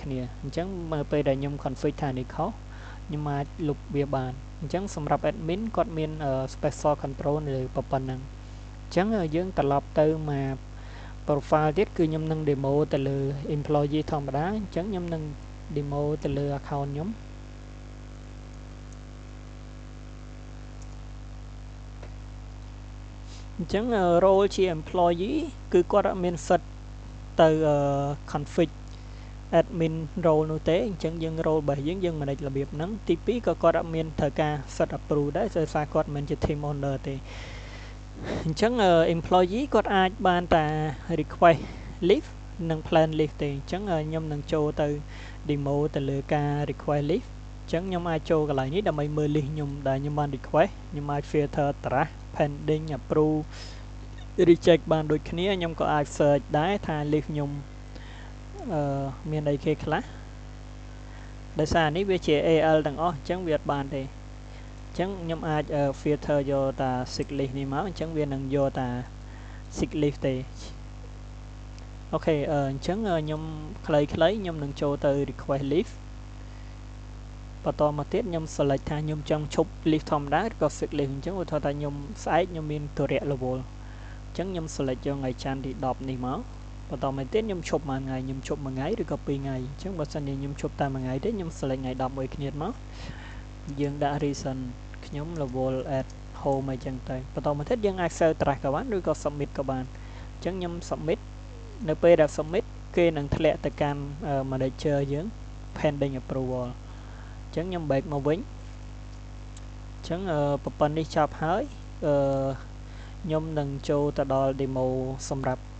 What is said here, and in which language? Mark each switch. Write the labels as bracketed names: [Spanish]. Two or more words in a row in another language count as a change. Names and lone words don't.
[Khmer] គ្នាអញ្ចឹងមើលពេលដែលខ្ញុំ config ថានេះខុសខ្ញុំអាចលុបវាបានអញ្ចឹងសម្រាប់ admin គាត់មាន [English] special control [Khmer] នៅលើប៉ុណ្ណឹងអញ្ចឹងយើងត្រឡប់ទៅមក profile ទៀតគឺខ្ញុំនឹង demo ទៅលើ employee ធម្មតាអញ្ចឹងខ្ញុំនឹង demo ទៅលើ account ខ្ញុំអញ្ចឹង role ជា employee គឺគាត់អត់មានសិទ្ធទៅ [English] config admin role [Khmer] នោះទេអញ្ចឹងយើង role របស់យើង manage របៀបហ្នឹងទី2ក៏គាត់អត់មានត្រូវការ [English] set approve [Khmer] ដែរដោយសារគាត់មិនជា [English] team owner [Khmer] ទេអញ្ចឹង employee គាត់អាចបានតែ [English] request leave [Khmer] និង [English] plan leave [Khmer] ទេអញ្ចឹងខ្ញុំនឹងចូលទៅ demo ទៅលើការ [English] request leave [Khmer] អញ្ចឹងខ្ញុំអាចចូលកន្លែងនេះដើម្បី មើល list ខ្ញុំដែលខ្ញុំបាន request ខ្ញុំអាច [English] filter trash pending approve reject [Khmer] បានដូចគ្នាខ្ញុំក៏អាច search ដែរថា list ខ្ញុំមានអីគេខ្លះដោយសារនេះវាជា AL ទាំងអស់អញ្ចឹងវាអត់បានទេអញ្ចឹងខ្ញុំអាច filter យកតា [English] sick list [Khmer] នេះមកអញ្ចឹងវានឹងយកតា [English] sick list [Khmer] ទេអូខេអញ្ចឹងខ្ញុំខ្លីៗខ្ញុំនឹងចូលទៅ [English] request list [Khmer] បន្តមកទៀតខ្ញុំ select ថាខ្ញុំចង់ឈប់ list ធម្ម តាឬក៏ [English] sick list [Khmer] អញ្ចឹងឧទាហរណ៍ថាខ្ញុំស្អែកខ្ញុំមានទុរៈរវល់អញ្ចឹងខ្ញុំ select យកថ្ងៃច័ន្ទទី10នេះមកបន្តមកទៀតខ្ញុំ ឈប់មួយថ្ងៃខ្ញុំឈប់មួយថ្ងៃឬក៏2ថ្ងៃអញ្ចឹងបើសិនជាខ្ញុំឈប់តែមួយថ្ងៃទេខ្ញុំ select ថ្ងៃ11គ្នាមកយើងដាក់ reason ខ្ញុំរវល់ [English] at home [Khmer] អីចឹងទៅបន្តមកទៀតយើងអាច [English] save trash [Khmer] ក៏បានឬក៏ submit ក៏បានអញ្ចឹងខ្ញុំ submit នៅពេលដែល submit គេនឹងធ្លាក់ទៅកាន់ manager យើង [English] pending approval [Khmer] អញ្ចឹងខ្ញុំ back មកវិញអញ្ចឹងប្រព័ន្ធនេះចប់ហើយខ្ញុំនឹងចូលទៅដល់ demo សម្រាប់